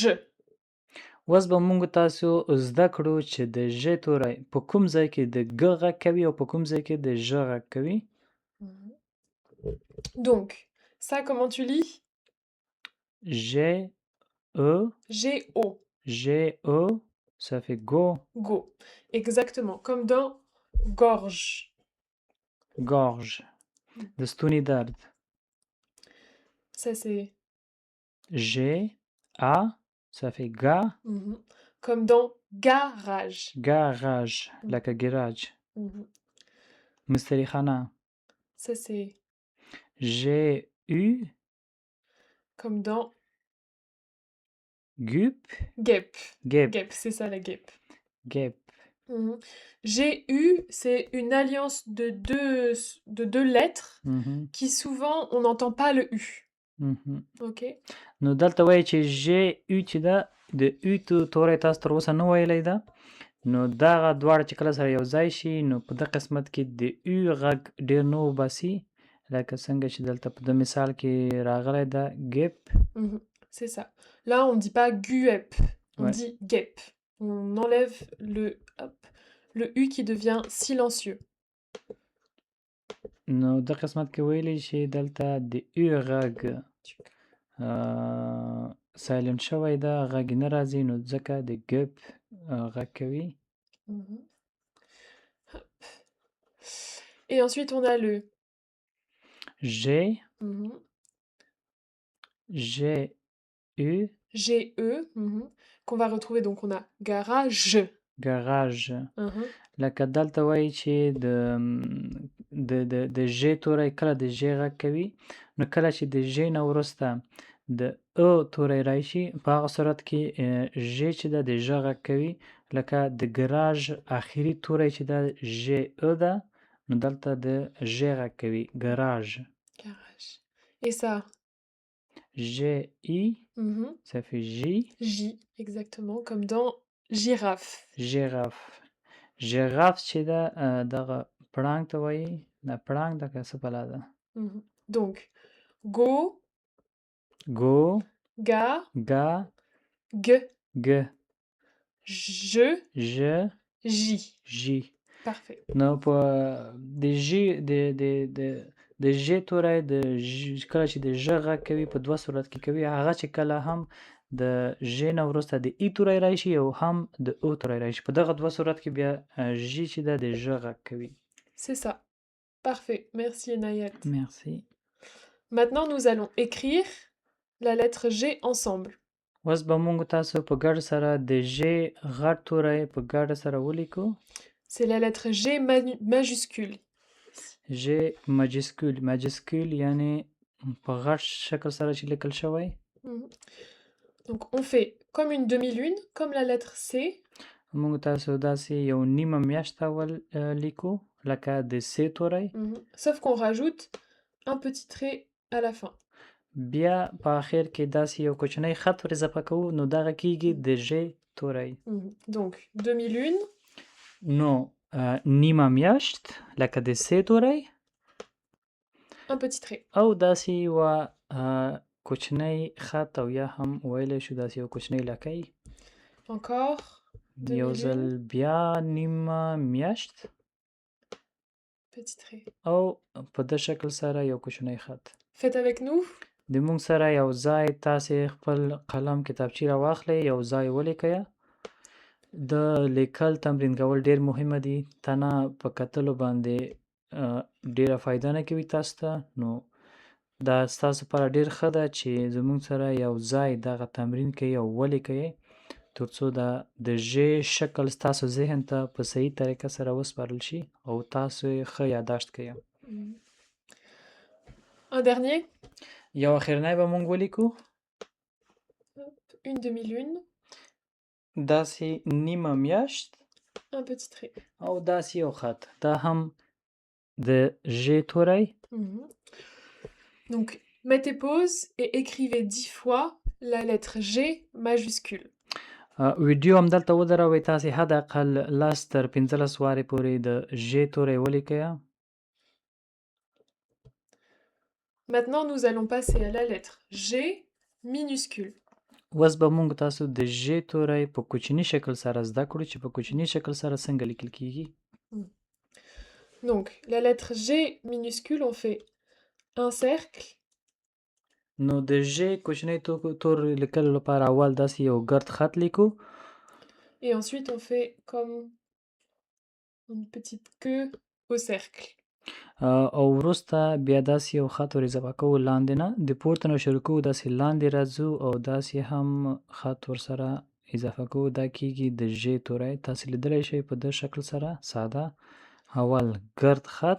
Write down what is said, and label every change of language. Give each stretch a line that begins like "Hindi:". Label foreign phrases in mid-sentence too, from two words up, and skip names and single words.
Pashto: اوس به موږ تاسو زده کړو چې د ژ توری په کوم ځای کې د ګ غږ کوي او په کوم ځای کې د ژ غږ کوي.
French: Donc, ça, comment tu lis?
Pashto: ژ او
French: G-O. ژ او ça fait go. Go. Exactement, comme dans gorge.
Pashto: gorge د ستوني درد.
French: Ça, c'est ژ a ça fait ga. comme dans garage.
Pashto: garage لکه ګراج. مستری خانه.
French: Ça, c'est ژ u comme dans gup. guêpe. guêpe. Guêpe, c'est ça la guêpe. guêpe. G-U, c'est une alliance de deux lettres qui souvent on n'entend pas le U. Ok.
Pashto: نو دلته وایي چې ژ او چې ده د او توری تاسو تر اوسه نه ویلی ده. نو دغه دواړه چې کله سره یو ځای شي نو په دغه قسمت کې د او غږ ډېر نه وباسي لکه څنګه چې دلته په د مثال کې راغلی ده ګیپ.
French: C'est ça. Là, on dit pas guêpe, on Ouais. dit guêpe. On enlève le U qui devient silencieux.
Pashto: نو د قسمت کې ویلی شي دلته د او غږ سایلنت شوی ده غږ نه راځي نو ځکه د ګپ غږ کوي.
French: Et ensuite on a le G G U G E qu'on va retrouver, donc on a garage. garage.
Pashto: لکه دلته وایي چې د ژ توری کله د ژ غږ کوي نو کله چې د ژ نه وروسته د او توری راشي په هغه صورت کې ژ چې ده د ژ غږ کوي لکه د ګراج اخري توری چې ده ژ او ده نو دلته د ژ غږ کوي ګراج.
French: Garage. Et ça ژ ای ça fait J. J, exactement, comme dans girafe.
Pashto: girafe. girafe چې ده دغه پړانګ ته وایي. نه پړانګ ده که څه بلا ده.
French: Donc go go ga ga g g je j. j. Parfait.
Pashto: نو په د ژ د ژ توری د کله چې د ژ غږ کوي په دوه صورت کې کوي. هغه چې کله هم د ژ نه وروسته د ای توری راشي او هم د او توری راشي په دغه دوه صورت کې بیا ژ چې ده د ژ غږ کوي.
French: C'est ça. Parfait. Merci Enayat. Merci. Maintenant nous allons écrire la lettre G ensemble.
Pashto: اوس به موږ تاسو په ګډ سره د ژ غټ توری په ګډ سره ولیکو.
French: C'est la lettre G majuscule.
Pashto: ژ ماجسکول یعنی په غټ شکل سره چې لیکل شوی.
French: Donc on fait comme une demi-lune, comme la lettre C.
Pashto: موږ تاسو داسې یو نیمه میاشت اول لیکو لکه د س توری.
French: Sauf qu'on rajoute un petit trait à la fin.
Pashto: بیا په آخر کې داسې یو کوچنی خط ور اضافه کوو نو دغه کیږي د ژ توری.
French: Donc demi-lune.
Pashto: نو نیمه میاشت لکه د س توری.
French: Un petit trait.
Pashto: او داسې یوه کوچنی خط او یا هم ویلی شو داسې یو کوچنی لکۍ.
French: Encore.
Pashto: یو ځل بیا نیمه میاشت.
French: Petit trait.
Pashto: او په د شکل سره یو کوچنی خط.
French: Faites avec nous.
Pashto: د موږ سره یو ځای تاسې خپل قلم کتابچې راواخلئ یو ځای ولیکئ. د لیکل تمرین کول ډېر مهمه دي. تنه په کتلو باندې ډېره فایده نه کوي تاسو ته. نو دا ستاسو لپاره ډېر ښه ده چې زموږ سره یو ځای دغه تمرین کوئ او ولیکئ تر څو د ژ شکل ستاسو ذهن ته په صحیح طریقه سره وسپارل شي او تاسو یې ښه یاداشت کړئ.
French: Un dernier.
Pashto: یو اخرنی به مونږ ولیکو.
French: Une demi-lune.
Pashto: داسې نیمه میاشت.
French: Un petit trait.
Pashto: او داسې یو خط. دا هم د ژ توری.
French: Donc, mettez pause et écrivez 10 fois la lettre G majuscule.
Pashto: ویډیو هم دلته ودروئ، تاسې حد اقل 10 تر 15 وارې پورې د ژ توری ولیکئ.
French: Maintenant, nous allons passer à la lettre G minuscule.
Pashto: اوس به موږ تاسو د ژ توری په کوچني شکل سره زده کړو چې په کوچني شکل سره څنګه لیکل کیږي.
French: Donc, la lettre G minuscule, on fait un cercle.
Pashto: نو د ژ کوچنی تور لیکلو لپاره اول داسې یو ګرد خط لیکو.
French: Et ensuite, on fait comme une petite queue au cercle.
Pashto: او وروسته بیا داسې یو خط ور اضافه کوو لاندې نه، د پورته نه شروع کوو داسې لاندې راځو او داسې هم خط ورسره اضافه کوو. دا کیږي د ژ توری. تاسې لیدلی شئ په دې شکل سره ساده اول ګرد خط.